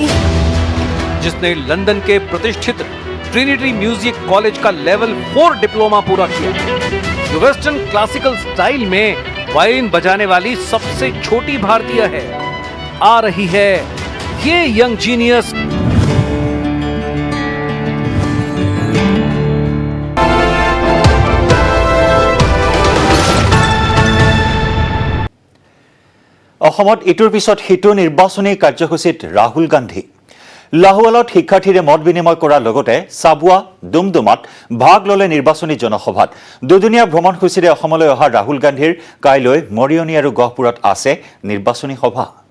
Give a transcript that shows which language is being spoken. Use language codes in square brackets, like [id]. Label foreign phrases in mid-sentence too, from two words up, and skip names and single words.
[hi] जिसने लंदन के प्रतिष्ठित ट्रिनिटी म्यूजिक कॉलेज का [en] level 4 diploma [hi] पूरा किया जो [en] western classical style [hi] में वायलिन बजाने वाली सबसे छोटी भारतीय है आ रही है ये [en] young genius [as] অসমত ইটোৰ পিছত সিটো নিৰ্বাচনী কাৰ্যসূচীত ৰাহুল গান্ধী লাহোৱালত শিক্ষাৰ্থীৰে মত বিনিময় কৰাৰ লগতে চাবুৱা ডুমডুমাত ভাগ ললে নিৰ্বাচনী জনসভাত দুদিনীয়া ভ্ৰমণসূচীৰে অসমলৈ অহা ৰাহুল গান্ধীৰ কাইলৈ মৰিয়নি আৰু গহপুৰত আছে নিৰ্বাচনী সভা